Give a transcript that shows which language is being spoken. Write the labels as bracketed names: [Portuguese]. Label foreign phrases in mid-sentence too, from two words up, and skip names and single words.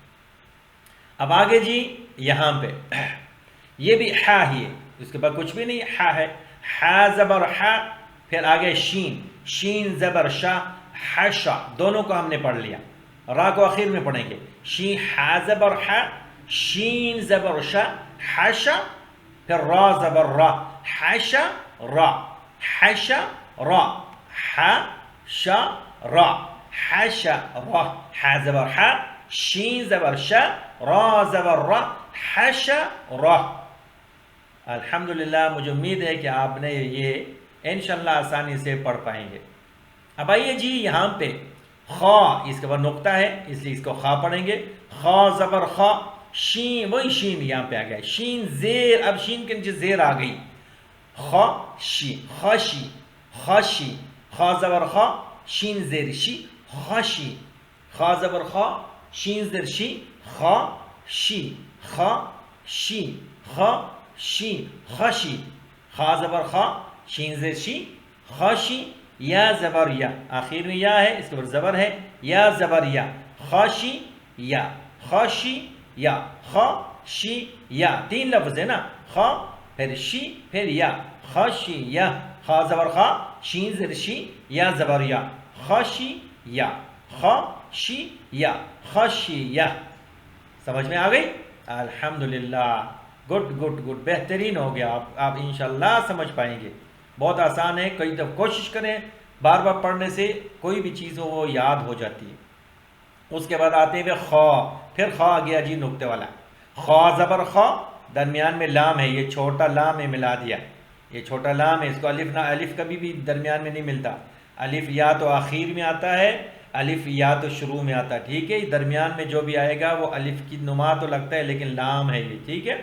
[Urdu] اب آگے جی یہاں پہ یہ بھی ہا ہی ہے، اس کے بعد کچھ بھی نہیں، ہا ہے، ہا زبر ہا، پھر آگے شین، شین زبر شا، حشا، دونوں کو ہم نے پڑھ لیا، را کو آخر میں پڑھیں گے، شین ہا زبر ہا، شین زبر شا، حشا، پھر را زبر را، حشا را، حشا را، حشا را، حشا را، ہا زبر ہا، شین زبر شا، را زبر را، حشا را۔ الحمدللہ، مجھے امید ہے کہ آپ نے یہ انشاءاللہ آسانی سے پڑھ پائیں گے۔ اب آئیے جی یہاں پہ خا، اس کے بعد نقطہ ہے اس لیے اس کو خا پڑھیں گے، خا زبر خا، شین، وہی شین یہاں پہ آ گیا، شین زیر، اب شین کے نیچے زیر آ گئی، خا شی، خاشی، خاشی، خا زبر خا، شین زیر شی، خاشی، خا زبر خا، شین زیر شی، خا شی، خا شی، خا شی، خاشی، خا زبر خا، شین زیر شی، خاشی، یا زبر یا، آخر میں یا ہے، اس کے بعد زبر ہے، یا زبر یا، خاشی یا، خاشی یا، خا شی یا، تین لفظ ہے نا، خا پھر شی پھر یا، خاشی یا، خا زبر خا، شین زیر شی، یا زبر یا، خاشی یا، خاشی یا، خاشی یا، سمجھ میں آ گئی؟ الحمدللہ، [English] good good good, [Urdu] بہترین ہو گیا، آپ انشاءاللہ سمجھ پائیں گے، بہت آسان ہے، کئی دفعہ کوشش کریں بار بار پڑھنے سے کوئی بھی چیز ہو وہ یاد ہو جاتی ہے۔ اس کے بعد آتے ہوئے خا، پھر خا آ گیا جی نقطے والا، خا زبر خا، درمیان میں لام ہے، یہ چھوٹا لام ہے ملا دیا، یہ چھوٹا لام ہے، اس کو الف نہ، الف کبھی بھی درمیان میں نہیں ملتا، الف یا تو آخر میں آتا ہے، الف یا تو شروع میں آتا ہے، ٹھیک ہے، درمیان میں جو بھی آئے گا وہ الف کی نما تو لگتا ہے لیکن لام ہے یہ، ٹھیک ہے۔